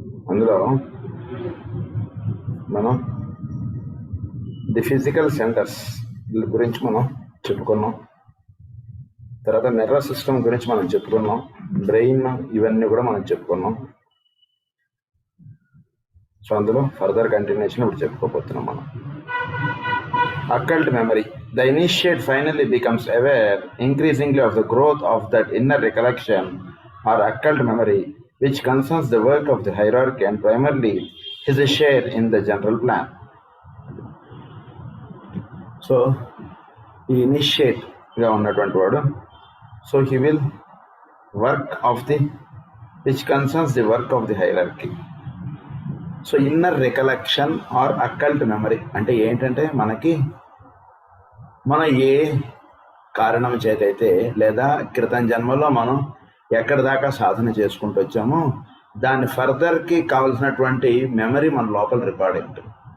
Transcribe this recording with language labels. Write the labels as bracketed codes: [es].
[te] అందులో మనం the physical centres గురించి మనం చెప్పుకున్నాం. తర్వాత నర్వస్ సిస్టమ్ గురించి మనం చెప్పుకున్నాం. బ్రెయిన్ ఇవన్నీ కూడా మనం చెప్పుకున్నాం. సో అందులో ఫర్దర్ కంటిన్యూషన్ ఇప్పుడు చెప్పుకోబోతున్నాం మనం. [en] Occult memory. The initiate finally becomes aware increasingly of the growth of that inner recollection or occult memory, which concerns the work of the hierarchy and primarily his share in the general plan. [te] So, he initiate గా ఉన్నటువంటి వాడు. [en] So, he will work of the, which concerns the work of the hierarchy. [te] So inner recollection are occult memory అంటే ఏంటంటే మన ఏ కారణం చేతైతే లేదా క్రితం జన్మలో మనం ఎక్కడి దాకా సాధన చేసుకుంటూ వచ్చామో దాని ఫర్దర్కి కావాల్సినటువంటి మెమరీ మన లోపల రికార్డ్ అయి ఉంటుంది.